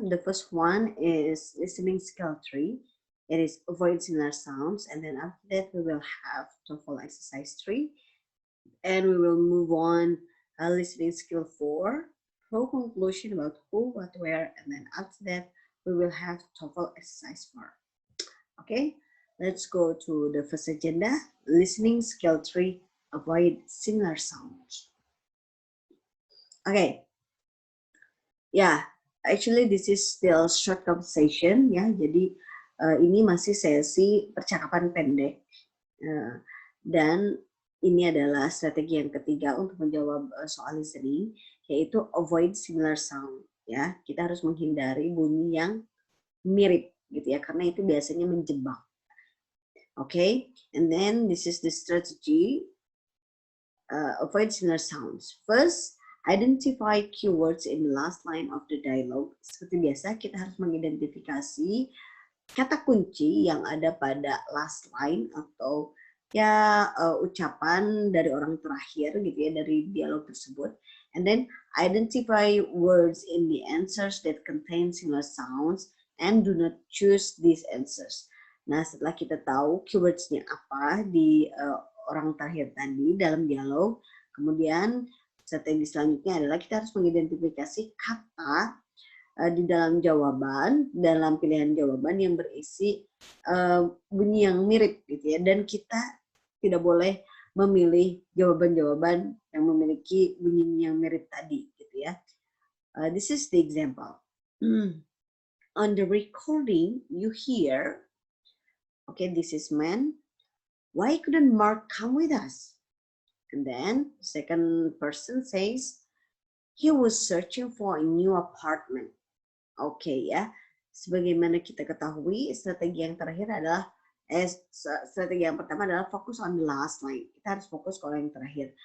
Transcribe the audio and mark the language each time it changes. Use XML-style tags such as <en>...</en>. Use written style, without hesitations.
<en>The first one is listening skill 3. It is avoid similar sounds, and then after that we will have TOEFL exercise 3, and we will move on listening skill 4, draw conclusion about who, what, where, and then after that we will have TOEFL exercise 4. Okay, let's go to the first agenda, listening skill 3, avoid similar sounds. Okay. Ya, actually this is still short conversation, ya.</en> <id>Jadi ini masih sesi percakapan pendek, dan ini adalah strategi yang ketiga untuk menjawab soal listening, yaitu</id> <en>avoid similar sound,</en> <id>ya. Kita harus menghindari bunyi yang mirip, gitu ya, karena itu biasanya menjebak.</id> <en>Okay, and then this is the strategy, avoid similar sounds. First, identify keywords in the last line of the dialogue.</en> <id>Seperti biasa, kita harus mengidentifikasi kata kunci yang ada pada</id> <en>last line</en> <id>atau ya ucapan dari orang terakhir, gitu ya, dari dialog tersebut.</id> <en>And then identify words in the answers that contain similar sounds and do not choose these answers.</en> <id>Nah, setelah kita tahu keywordsnya apa di orang terakhir tadi dalam dialog, kemudian strategi selanjutnya adalah kita harus mengidentifikasi kata di dalam jawaban, dalam pilihan jawaban yang berisi bunyi yang mirip, gitu ya. Dan kita tidak boleh memilih jawaban-jawaban yang memiliki bunyi yang mirip tadi, gitu ya.</id> <en>This is the example. On the recording, you hear, okay, this is man. Why couldn't Mark come with us? And then the second person says, he was searching for a new apartment. Okay, ya.</en> <id>Sebagaimana kita ketahui, strategi yang terakhir adalah strategi yang pertama adalah fokus</id> <en>on the last line.</en> <id>Kita harus fokus ke orang yang terakhir.</id>